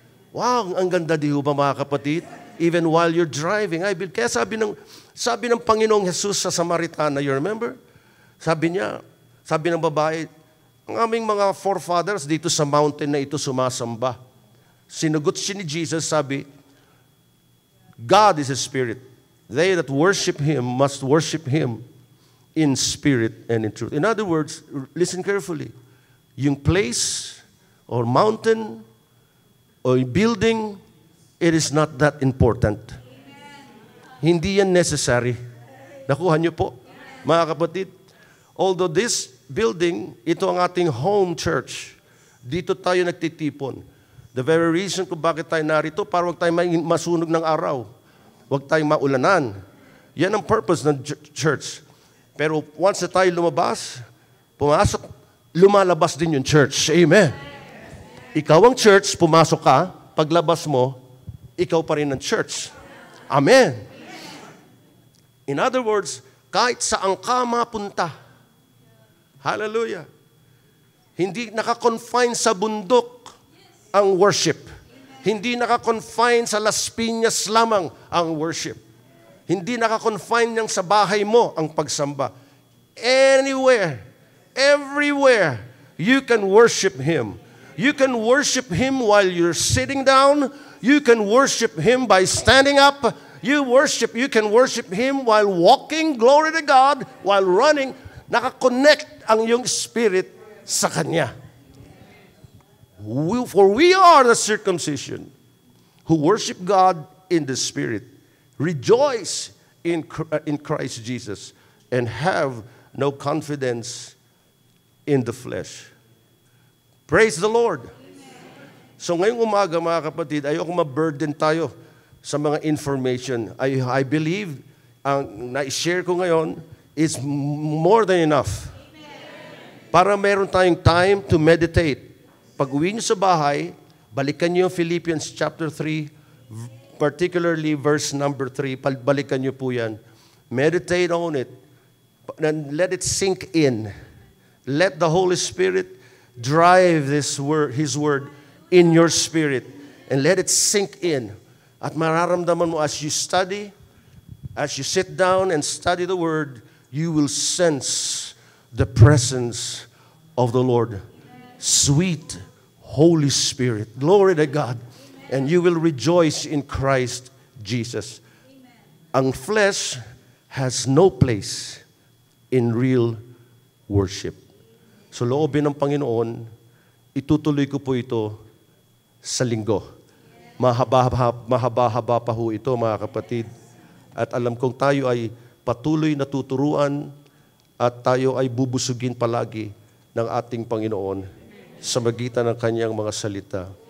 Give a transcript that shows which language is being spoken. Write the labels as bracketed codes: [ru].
[tl] Wow, ang ganda di ba mga kapatid? [en] Even while you're driving, [tl] kaya sabi ng Panginoong Jesus sa Samaritana, [en] you remember? [tl] Sabi ng babae, ang aming mga forefathers dito sa mountain na ito sumasamba. Sinugot siya ni Jesus, sabi, [en] God is a spirit. They that worship Him must worship Him in spirit and in truth. In other words, listen carefully. Yung place or mountain or building, it is not that important. [tl] Hindi yan necessary. Nakuha niyo po, mga kapatid. [en] Although this building, [tl] ito ang ating [en] home church. [tl] Dito tayo nagtitipon. [en] The very reason [tl] kung bakit tayo narito, para huwag tayo masunog ng araw. Huwag tayong maulanan. Yan ang purpose ng church. Pero once na tayo lumabas, pumasok, lumalabas din yung church. Amen. Ikaw ang church, pumasok ka, paglabas mo, ikaw pa rin ang church. Amen. [en] In other words, [tl] kahit saan ka mapunta, hallelujah, hindi nakakonfine sa bundok ang worship. Hindi nakakonfine sa Las Piñas lamang ang worship. Hindi nakakonfine niyang sa bahay mo ang pagsamba. [en] Anywhere, everywhere, you can worship Him. You can worship Him while you're sitting down. You can worship Him by standing up. You can worship Him while walking, glory to God, while running. [tl] Nakakonect ang iyong spirit sa Kanya. [en] For we are the circumcision who worship God in the Spirit, rejoice in Christ Jesus, and have no confidence in the flesh. Praise the Lord. [tl] So ngayong umaga, mga kapatid, ayoko ma-burden tayo sa mga information. [en] I believe [tl] ang na-share ko ngayon [en] is more than enough. [tl] Para meron tayong [en] time to meditate. [tl] Pag uwi niyo sa bahay, balikan niyo yung Philippians chapter 3, particularly verse number 3. Balikan niyo po yan. [en] Meditate on it. And let it sink in. Let the Holy Spirit drive His word in your spirit. And let it sink in. [tl] At mararamdaman mo [en] as you study, as you sit down and study the Word, you will sense the presence of the Lord. Sweet Holy Spirit. Glory to God. And you will rejoice in Christ Jesus. Ang flesh has no place in real worship. [tl] So loobin ng Panginoon, itutuloy ko po ito sa linggo. Mahaba-haba pa ho ito, mga kapatid. At alam kong tayo ay patuloy na tuturuan at tayo ay bubusugin palagi ng ating Panginoon sa magitan ng Kanyang mga salita.